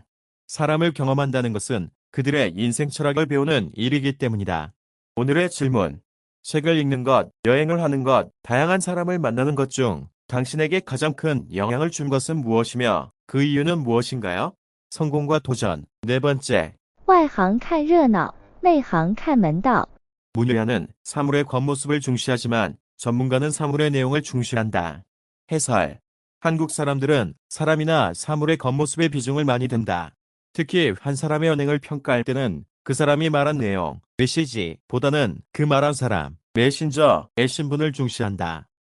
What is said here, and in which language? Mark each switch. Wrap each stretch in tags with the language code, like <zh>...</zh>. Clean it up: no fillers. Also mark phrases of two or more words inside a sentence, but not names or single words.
<ko>사람을 경험한다는 것은 그들의 인생 철학을 배우는 일이기 때문이다. 오늘의 질문. 책을 읽는 것, 여행을 하는 것, 다양한 사람을 만나는 것 중 당신에게 가장 큰 영향을 준 것은 무엇이며 그 이유는 무엇인가요? 성공과 도전. 네 번째.</ko> <zh>外行看热闹，内行看门道。</zh> <ko>문효야는 사물의 겉모습을 중시하지만 전문가는 사물의 내용을 중시한다. 해설. 한국 사람들은 사람이나 사물의 겉모습에 비중을 많이 둔다. 특히 한 사람의 언행을 평가할 때는 그 사람이 말한 내용, 메시지보다는 그 말한 사람, 메신저의 신분을 중시한다.</ko>